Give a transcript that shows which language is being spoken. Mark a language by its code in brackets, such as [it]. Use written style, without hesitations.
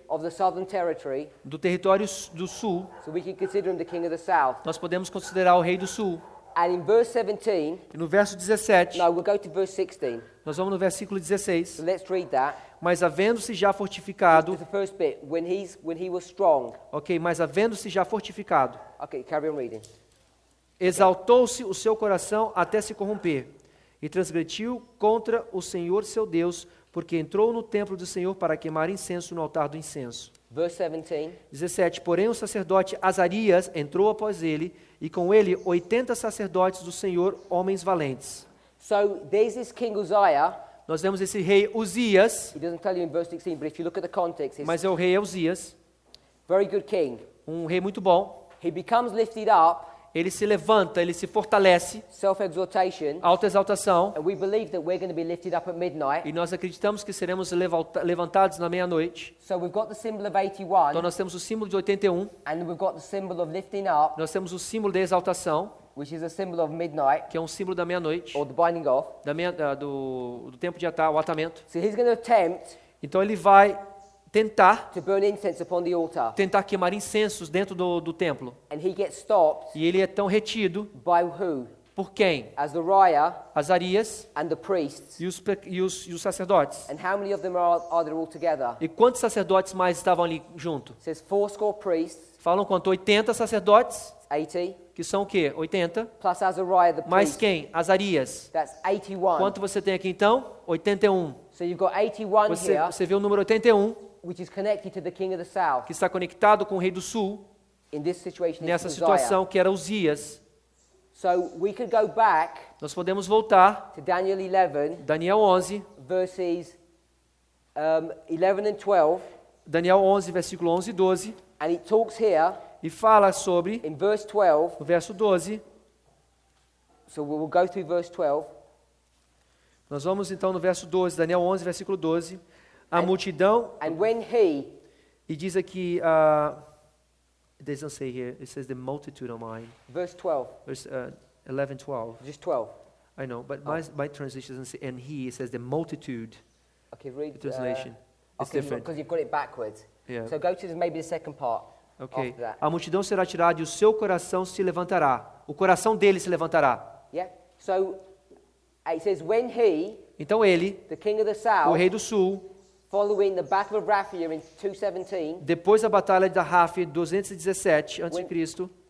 [en] of the southern territory. [pt] do território do sul. [en] So we can consider him the king of the south. [pt] Nós podemos considerar o rei do sul. [en] And in verse 17, [pt] E no verso 17, [en] no, we'll go to verse 16. [pt] nós vamos no versículo 16. [en] So let's read that. [pt] Mas havendo-se já fortificado, [en] It's the first bit. When he was strong. [pt] ok, mas havendo-se já fortificado, [en] Okay, carry on reading. [pt] exaltou-se o seu coração até se corromper, e transgrediu contra o Senhor seu Deus, porque entrou no templo do Senhor para queimar incenso no altar do incenso. [en] Verse 17. [pt] 17. Porém o sacerdote Azarias entrou após ele, e com ele 80 sacerdotes do Senhor, homens valentes. [en] So there's this King Uzziah. [pt] Nós vemos esse rei Uzias, [en] He doesn't tell you in verse 16, but if you look at the context, it's [pt] mas é o rei Uzias, [en] very good king. [pt] um rei muito bom. [en] He becomes lifted up, [pt] Ele se levanta, ele se fortalece, [en] self-exaltation, [pt] autoexaltação, [en] and we believe that we're going to be lifted up at midnight. [pt] e nós acreditamos que seremos levantados na meia-noite. [en] So we've got the symbol of [pt] Então [en] 81, [pt] nós temos o símbolo de 81, [en] and we've got the symbol of lifting up, [pt] nós temos o símbolo da exaltação, [en] which is a symbol of midnight, [pt] que é um símbolo da meia-noite, [en] or the binding off. [pt] do tempo de atar, o atamento. [en] So he's going to attempt [pt] Então ele vai tentar [en] to burn incense upon the altar, [pt] queimar incensos dentro do templo. [en] and he gets stopped [pt] E ele é tão retido [en] by who? [pt] por quem? [en] Azariah [pt] Azarias [en] and the priests. [pt] e os sacerdotes. [en] And how many of them are there all together? [pt] E quantos sacerdotes mais estavam ali junto? [en] It says 80 priests, [pt] Falam quanto? 80 sacerdotes, [en] 80, [pt] que são o quê? 80. [en] plus Azariah the [pt] Mais [en] priest. [pt] quem? Azarias. [en] That's 81. [pt] Quanto você tem aqui então? [en] 81. So you've got 81 here, [pt] Você vê o número 81, [en] which is connected to the king of the south. [pt] que está conectado com o rei do sul, [en] In this situation, it's [pt] nessa [en] Uzziah. [pt] situação que era Uzias. [en] So we could go back [pt] Nós podemos voltar, [en] to Daniel 11, [pt] Daniel 11, [en] verses 11 and 12, [pt] Daniel 11, versículo 11 e 12, [en] and it talks here [pt] e fala sobre, [en] in verse 12. [pt] no verso 12, [en] So we'll go through verse 12. [pt] nós vamos então no verso 12, Daniel 11, versículo 12, a multidão, [en] And when he, [pt] e diz aqui, [en] it doesn't say here, it says the multitude on mine, verse 12, verse 11, 12, just 12. I know, but my translation doesn't say and he, it says the multitude, Okay, read the translation, it's okay, different. because you've got it backwards. Yeah. So go to maybe the second part Ok, after that. [pt] a multidão será tirada e o seu coração se levantará, o coração dele se levantará. [en] Yeah. So it says when he, [pt] Então ele, [en] the king of the [pt] o [en] south, [pt] rei do sul, [en] following the battle of Raphia in 217, [pt] depois da batalha de Raf 217 a.C.,